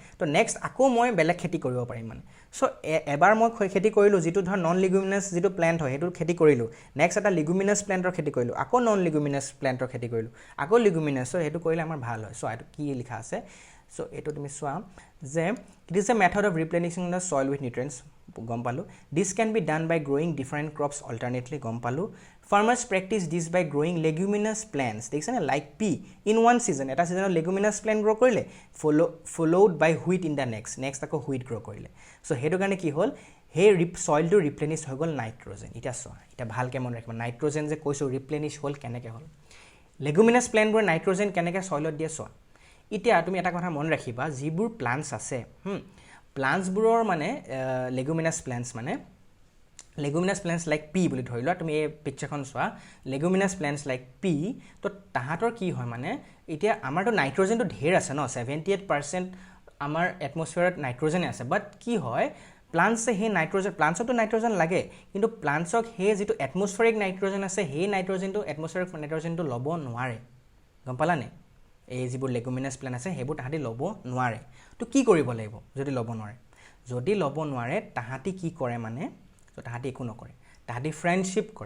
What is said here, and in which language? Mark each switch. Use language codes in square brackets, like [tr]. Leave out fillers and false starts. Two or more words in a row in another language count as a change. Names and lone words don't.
[as] তো নেক্সট আকৌ মই বেলেগ খেতি কৰিব পাৰিম মানে সো এবাৰ মই খেতি কৰিলো যেটো ধৰ [en] non leguminous [as] যেটো প্লান্ট হয় হেতু খেতি কৰিলো নেক্সট এটা [en] leguminous plantৰ [as] খেতি কৰিলো আকৌ [en] non leguminous plantৰ [as] খেতি কৰিলো আকৌ লিগুমিনাস সো হেতু কৰিলে আমাৰ ভাল হয় সো এটো কি লিখা আছে সো এটো তুমি সোৱা যে [en] it is a method of replenishing the soil with nutrients [as] গম পালো [en] this can be done by growing different crops alternately [as] গম পালো [en] farmers practice this by growing leguminous plants [as] দেখছ না [en] like pea in one season এটা সিজনত leguminous plant grow কৰিলে followed by wheat in the next [as] আকৌ [en] wheat grow [as] কৰিলে সো হেতু কাৰণে কি হ'ল হে সয়েলটো ৰিপ্লেনিশ হৈ গল নাইট্ৰজেন এটা সোৱা এটা ভালকে মন ৰাখিবা নাইট্ৰজেন যে কৈছো ৰিপ্লেনিশ হ'ল কেনেকে হ'ল leguminous plant বোৰ নাইট্ৰজেন কেনেকে সয়েলত দিয়ে সোৱা ইতিয়া তুমি এটা কথা মন ৰাখিবা যিবোৰ প্লান্টস আছে প্লান্টস বুৰৰ মানে [en] leguminous plants like pea [as] বুলি ধৰিলা তুমি এই পিকচাৰখন সোৱা [en] leguminous plants like pea [as] তো তাহাতৰ কি হয় মানে এতিয়া আমাৰটো নাইট্ৰজেনটো ঢেৰ আছে ন 78% আমাৰ এটমস্ফিয়াৰত নাইট্ৰজেন আছে বাট কি হয় প্লান্টসে হে নাইট্ৰজেন প্লান্টসটো নাইট্ৰজেন লাগে কিন্তু প্লান্টসক হে যেটো [en] atmospheric nitrogen [as] আছে হে নাইট্ৰজেনটো [en] atmospheric nitrogenটো [as] ল'ব নোৱাৰে গম পালানে এই যিবোৰ [en] leguminous plant [as] আছে হেবোৰ তাহাঁতি ল'ব নোৱাৰে তো কি কৰিব লাগিব যদি ল'ব নোৱাৰে তাহাঁতি কি কৰে মানে তো তাহাঁতি একো নকৰে তাহাঁতি ফ্ৰেণ্ডশিপ